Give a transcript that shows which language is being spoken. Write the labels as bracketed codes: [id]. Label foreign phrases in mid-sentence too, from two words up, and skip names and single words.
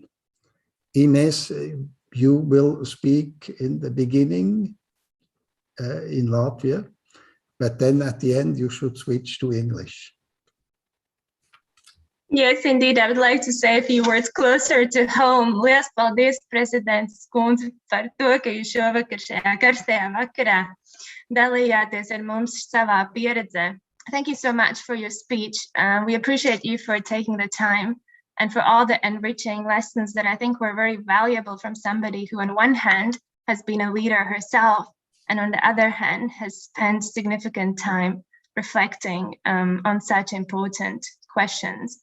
[en] Ines, you will speak in the beginning in Latvia, but then at the end you should switch to English. Yes, indeed. I would like to say a few words closer to home. [lv] Lielas paldies, Prezidents Kundze, par to, ka jūs šovakar šajā karstajā vakarā dalījāties ar mums savā pieredzē. [en] Thank you so much for your speech. We appreciate you for taking the time and for all the enriching lessons that I think were very valuable from somebody who on one hand has been a leader herself, and on the other hand has spent significant time reflecting on such important questions.